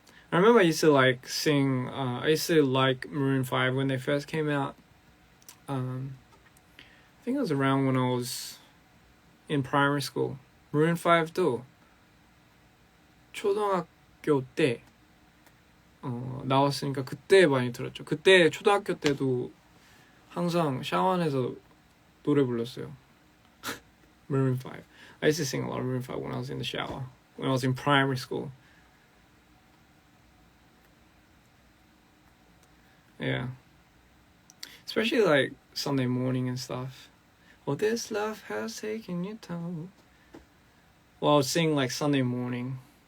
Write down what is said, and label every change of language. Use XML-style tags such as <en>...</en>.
<en>I remember I used to like sing, I used to like Maroon 5 when they first came out. I think it was around when I was in primary school.</en> <ko>Maroon 5도 초등학교 때 나왔으니까 그때 많이 들었죠. 그때 초등학교 때도 항상 샤워 안에서 노래 불렀어요.</ko> <en>Maroon 5. I used to sing a lot of Maroon 5 when I was in the shower, when I was in primary school. Yeah. Especially like Sunday morning and stuff. Oh, this love has taken your toll. Well, I was singing like Sunday morning.</en>